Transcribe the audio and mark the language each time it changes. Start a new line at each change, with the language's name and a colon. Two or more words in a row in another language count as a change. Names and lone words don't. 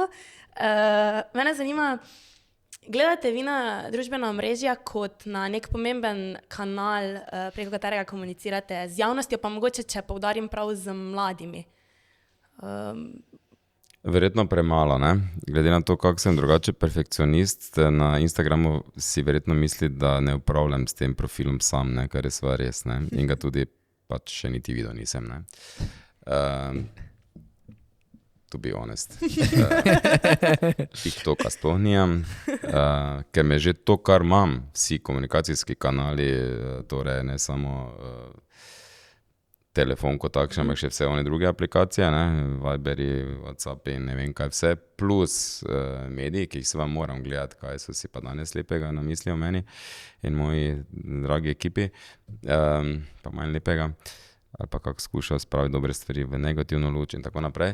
Slovenian: Mene zanima, gledate vi na družbena omrežja kot na nek pomemben kanal, preko katerega komunicirate z javnostjo, pa mogoče, če poudarim prav z mladimi? Verjetno premalo, ne? Glede na to, kako sem drugače perfekcionist, na Instagramu si verjetno misli, da ne upravljam s tem profilom sam, ne? Kar je stvar res, ne? In ga tudi pač še niti videl nisem, ne?
English: To be honest.
Slovenian: TikToka sploh nijam, ker me že to, kar imam, vsi komunikacijski kanali, torej ne samo telefon kot takšen, ampak še vse one druge aplikacije, ne? Viberi, WhatsApp in ne vem kaj vse, plus mediji, ki jih se vam moram gledati, kaj so si pa danes lepega namislili o meni in moji dragi ekipi, pa manj lepega, ali pa kako skušajo spraviti dobre stvari v negativno luč in tako naprej.